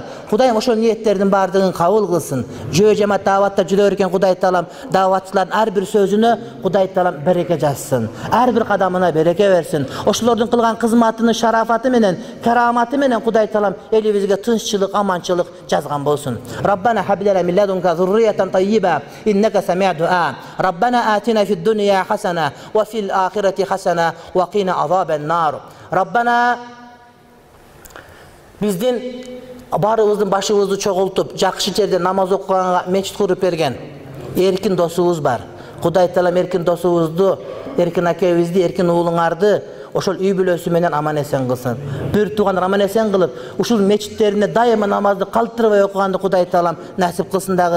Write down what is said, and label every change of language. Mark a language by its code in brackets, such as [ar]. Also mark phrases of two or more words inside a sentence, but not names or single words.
[ky] Кудай ошол ниеттердин бардыгын кабыл кылсын. Жөө жамаат даватта жүрөр экен Кудай Таалам, даватчылардын ар бир сөзүнө Кудай Таалам береке жазсын. Ар бир кадамына береке берсин. Ошолордун кылган кызматынын шарафаты менен, караматы менен Кудай Таалам элибизге тынччылык, аманчылык жазган болсун. [ar] ربنا هب لنا من لدنك ذرية طيبة إنك سميع الدعاء. ربنا آتنا في الدنيا حسنة وفي الآخرة حسنة وقنا عذاب النار. [ky] Rabbana bizdin barыбыздын башыбызды чогултуп, жакшы жерде намаз окуганга мечит куруп берген эркин досубуз бар. Кудай Таалам эркин досубузду, эркин акебизди, эркин уулуңарды ошол үй бүлөсү менен аман эсен кылсын. Бир туугандар аман эсен кылып, ушул мечиттерине дайыма намазды калтырбай окуганды Кудай Таалам насип кылсын дагы.